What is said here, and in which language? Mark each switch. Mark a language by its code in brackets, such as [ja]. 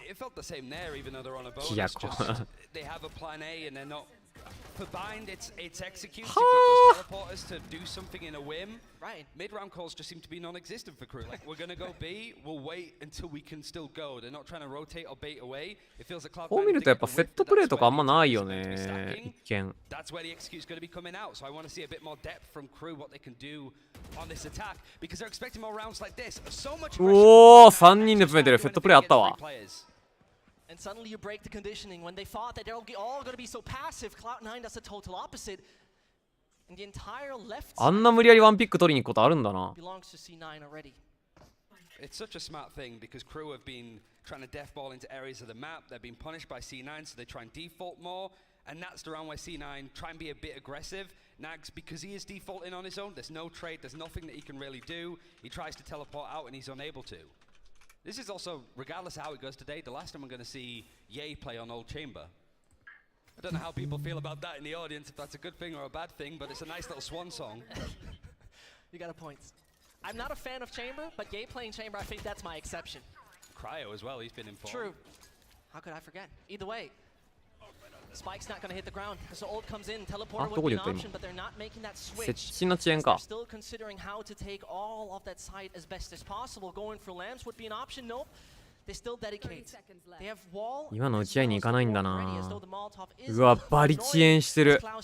[en] It felt the same there, even though they're on a bonus. [ja] いや、 [en] They have a plan A and they're not. For bind, it's execute. You've got those teleporters to do something in a whim. Right. Mid-round calls just seem to be non-existent for crew. Like, we're gonna go B, we'll wait until we can still go. They're not trying to rotate or bait away. It feels like Cloud9. [ja] こう見るとやっぱセットプレーとかあんまないよね。一見。 [en] That's where the execute's going to be coming out. So I want to see a bit more depth from crew, what they can do on this attack, because they're expecting more rounds like this. So much. [ja] おお、3人で詰めてる。セットプレーあったわ。 [en] And suddenly you break the conditioning. When they thought that they're all going to be so passive, Cloud9 does the total opposite. And the entire left [ja] あんな無理やりワンピック取りに行くことあるんだな。 [en] belongs to C9 already. It's such a smart thing because crew have been trying to deathball into areas of the map. They're being punished by C9, so they try and default more. And that's the round where C9 try and be a bit aggressive. Nags, because he is defaulting on his own, there's no trade, there's nothing that he can really do. He tries to teleport out and he's unable to. This is also, regardless of how it goes today, the last time I'm going to see Ye play on Old Chamber. I don't know how people feel about that in the audience, if that's a good thing or a bad thing, but it's a nice little swan song. You got a point. I'm not a fan of Chamber, but Ye playing Chamber, I think that's my exception. Cryo as well, he's been informed. True. How could I forget? Either way, Spike's not going to hit the ground. So ult comes in, teleporter would be an option, but they're not making that switch. [ja] 接近の遅延か。 [en] They're still considering how to take all of that site as best as possible. Going for lamps would be an option. Nope. They still dedicate. They have wall. [ja] 今の打ち合いに行かないんだな。うわ、バリ遅延してる。